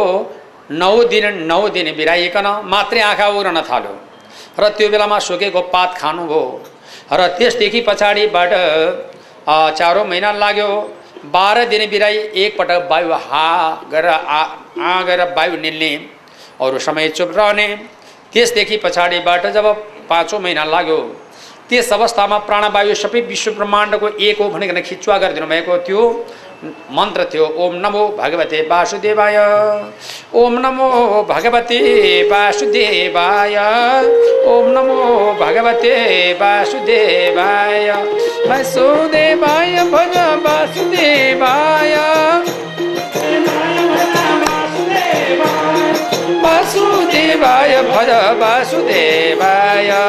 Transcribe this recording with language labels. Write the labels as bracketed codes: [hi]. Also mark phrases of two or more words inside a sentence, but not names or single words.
[ne] 9 दिन बिराइकन मात्रै आँखा उग्रन थाल्यो र त्यो बेलामा सुकेको पात खानुभयो र त्यसदेखि पछाडिबाट 4औं महिना लाग्यो 12 दिन बिराई एकपटक वायु गरेर वायु निल्ने अरू समय चुप रहने त्यसदेखि पछाडिबाट जब 5औं महिना लाग्यो त्यस अवस्थामा प्राणवायु सबै विश्व ब्रह्माण्डको एक हो भनिकन खिचुवा गरिदिनु भएको थियो मन्त्र थियो [sa] ओम नमो भगवते वासुदेवाय ओम नमो भगवते वासुदेवाय ओम नमो भगवते वासुदेवाय वासुदेवाय भज वासुदेवाय वासुदेवाय भज वासुदेवाय